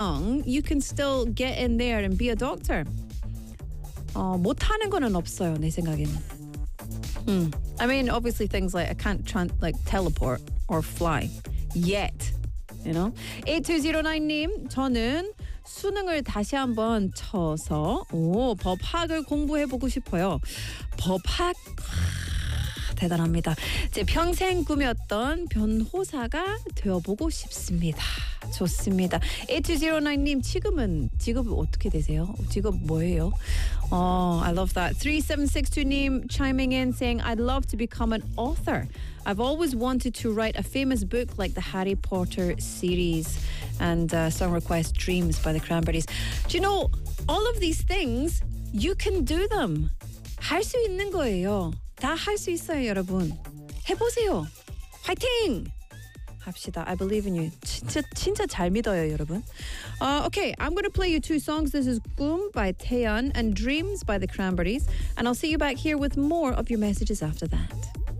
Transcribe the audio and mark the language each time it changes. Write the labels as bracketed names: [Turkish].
[English] young, you can still get in there and be a doctor. [Korean] 못하는 거는 없어요, 내 생각에는. [English] I mean, obviously things like I can't teleport or fly yet, you know. [Korean] 8209님, 저는 수능을 다시 한번 쳐서 법학을 공부해보고 싶어요. 법학... 대단합니다. 제 평생 꿈이었던 변호사가 되어보고 싶습니다. 좋습니다. 8209님, 지금은 직업 어떻게 되세요? 직업 뭐예요? [English] I love that. 3762님 chiming in saying, I'd love to become an author. I've always wanted to write a famous book like the Harry Potter series and song request Dreams by the Cranberries. Do you know, all of these things, you can do them. [Korean] 할 수 있는 거예요. 다 할 수 있어요, 여러분. 해보세요. 화이팅! 합시다. [English] I believe in you. [Korean] 진짜, 진짜 잘 믿어요, 여러분. [English] Okay, I'm going to play you two songs. This is Goom by Taeyeon and Dreams by the Cranberries. And I'll see you back here with more of your messages after that.